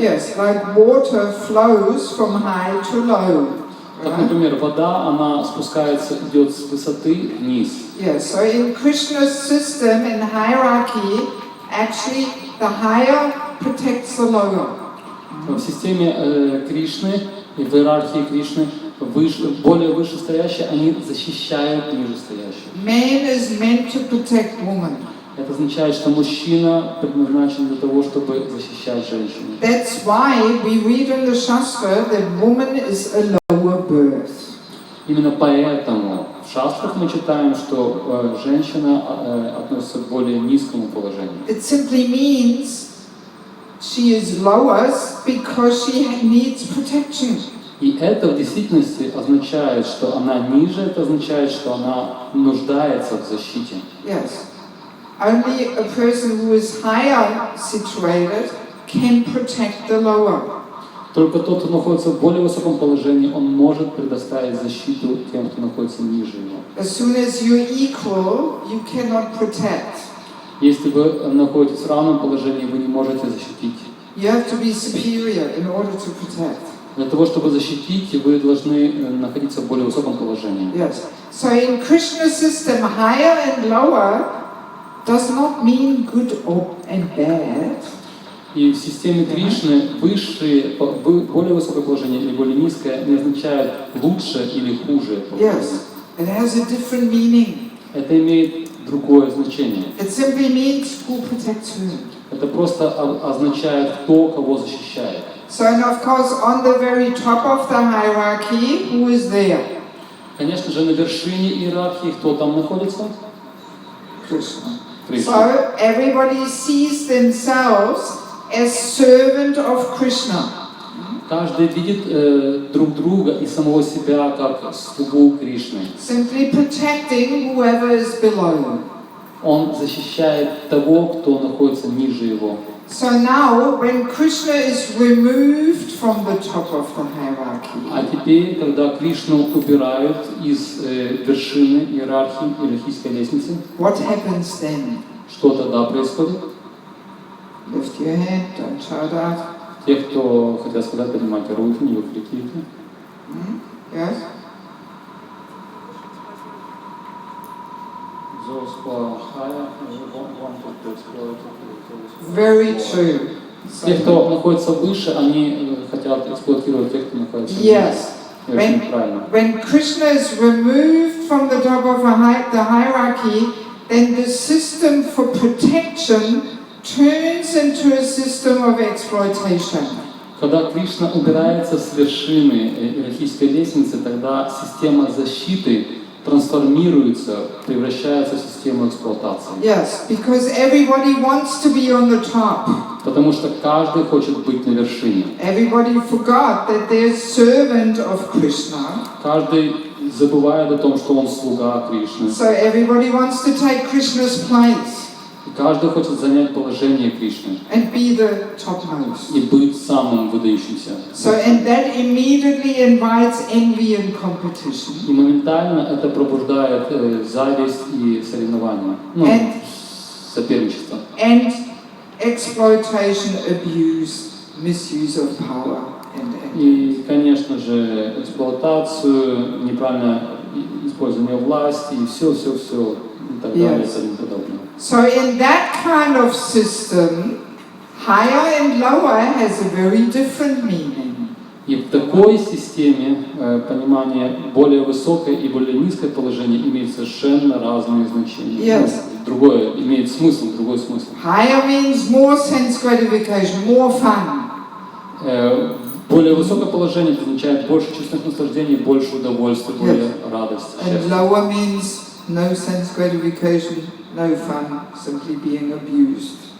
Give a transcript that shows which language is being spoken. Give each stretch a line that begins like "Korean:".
English: Yes, like water flows from high to low.
Russian: Как, например, вода, она спускается, идет с высоты вниз.
English: Yes, so in Krishna's system, in hierarchy, actually the higher protects the lower.
Russian: В системе Кришны и в иерархии Кришны более вышестоящие, они защищают нижестоящих.
English: Man is meant to protect woman.
Russian: Это означает, что мужчина предназначен для того, чтобы защищать женщину.
English: That's why we read in the Shastra that woman is a lower birth.
Russian: Именно поэтому в шастрах мы читаем, что женщина относится к более низкому положению.
English: It simply means she is lower because she needs protection.
Russian: И это в действительности означает, что она ниже, это означает, что она нуждается в защите.
English: Yes. Only a person who is higher situated can protect the lower.
Russian: Только тот, кто находится в более высоком положении, он может предоставить защиту тем, кто находится ниже его.
English: As soon as you're equal, you cannot protect.
Russian: Если вы находитесь в равном положении, вы не можете защитить.
English: You have to be superior in order to protect.
Russian: Для того, чтобы защитить, вы должны находиться в более высоком положении.
English: Yes. So in Krishna's system, higher and lower does not mean good and bad.
Russian: И в системе Кришны высшее, более высокое положение или более низкое не означает лучше или хуже.
English: Yes, it has a different meaning.
Russian: Это имеет другое значение.
English: It simply means who protects whom.
Russian: Это просто означает, кто кого защищает.
English: So, and of course, on the very top of the hierarchy, who is there?
Russian: Конечно же, на вершине иерархии кто там находится?
English: Krishna.
Russian: Кришна.
English: So everybody sees themselves as servant of Krishna.
Russian: Каждый видит друг друга и самого себя как слугу Кришны.
English: Simply protecting whoever is below.
Russian: Он защищает того, кто находится ниже его.
English: So now, when Krishna is removed from the top of the hierarchy,
Russian: А теперь, когда Кришну убирают из вершины иерархии, иерархической лестницы,
English: what happens then?
Russian: что тогда происходит?
English: Lift your hand, don't shout out.
Russian: Те, кто хотят сказать, поднимайте руки, не выкрикивайте.
English: Yes? Those who are higher want to exploit. Very true.
Russian: Те, кто находится выше, они хотят эксплуатировать тех, кто находится ниже.
English: Yes.
Russian: Очень правильно.
English: When Krishna is removed from the top of the hierarchy, then the system for protection turns into a system of exploitation.
Russian: Когда Кришна убирается с вершины иерархической лестницы, тогда система защиты трансформируется, превращается в систему эксплуатации.
English: Yes, because everybody wants to be on the top.
Russian: Потому что каждый хочет быть на вершине.
English: Everybody forgot that they're servant of Krishna.
Russian: Каждый забывает о том, что он слуга Кришны.
English: So everybody wants to take Krishna's place.
Russian: И каждый хочет занять положение Кришны.
English: And be the topmost.
Russian: И быть самым выдающимся.
English: So, and that immediately invites envy and competition.
Russian: И моментально это пробуждает зависть и соревнования. Соперничество.
English: And exploitation, abuse, misuse of power and
Russian: И, конечно же, эксплуатацию, неправильное использование власти и все и так далее и тому подобное.
English: So in that kind of system, higher and lower has a very different meaning.
Russian: И в такой системе понимание более высокое и более низкое положение имеет совершенно разные значения.
English: Yes.
Russian: Другое имеет смысл, другой смысл.
English: Higher means more sense gratification, more fun.
Russian: Более высокое положение означает больше чувственных наслаждений, больше удовольствия, более радости.
English: And lower means no sense gratification, no fun, simply being abused.